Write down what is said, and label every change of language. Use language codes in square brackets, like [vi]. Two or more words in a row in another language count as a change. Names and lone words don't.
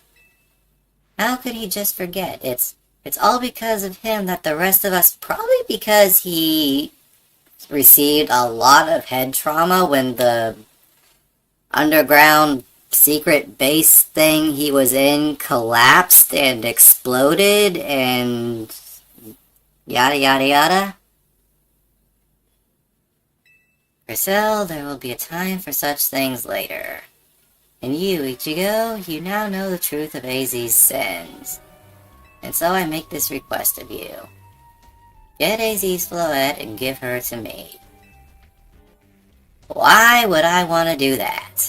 [en] How could he just forget? It's all because of him that the rest of us, probably because he received a lot of head trauma when the underground secret base thing he was in collapsed and exploded and yada yada yada. Grisel, there will be a time for such things later. And you, Ichigo, you now know the truth of AZ's sins. And so I make this request of you. Get AZ's Floette and give her to me. Why would I want to do that?